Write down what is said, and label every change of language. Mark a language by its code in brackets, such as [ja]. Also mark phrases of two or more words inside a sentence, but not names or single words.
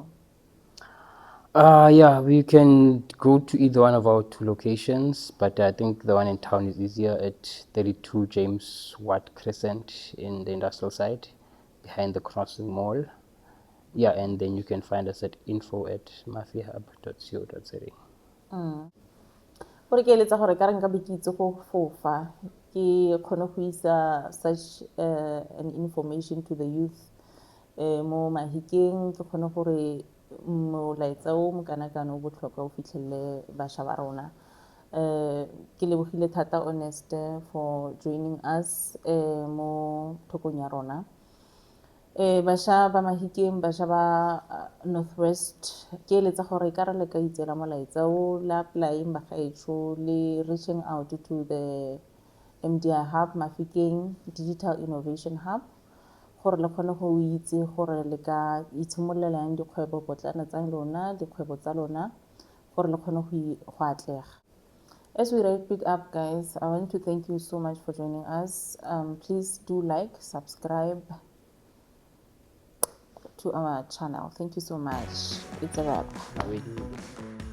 [en] Yeah, we can go to either one of our two locations, but I think the one in town is easier, at 32 James Watt Crescent in the industrial side, behind the Crossing Mall. Yeah, and then you can find us at info@mafihub.co.za. [tn] Gore ke eletsa gore ka re nka be ke itse go fofa ke kgone go isa [en] such an information to the youth [tn] mo Mahikeng, ke kgone gore molaetsa o mokanakana o botlhokwa o fitlhelele bašwa ba rona. Ke lebogile thata Honest [en] for joining us [tn] mo thokong ya rona. Bašwa ba Mahikeng, bašwa ba Northwest, ke eletsa gore ka re le ka itseela molaetsa o le applyeng bagaetsho le [en] reaching out to the [tn] MDIhub Mafikeng Digital Innovation Hub gore le kgone go itse gore le ka itshimololela yang dikgwebo potlana tsa lona, dikgwebo tsa lona gore le kgone go atlega. [en] As we wrap it up, guys, I want to thank you so much for joining us. Please do like, subscribe to our channel. Thank you so much. It's a wrap. Really.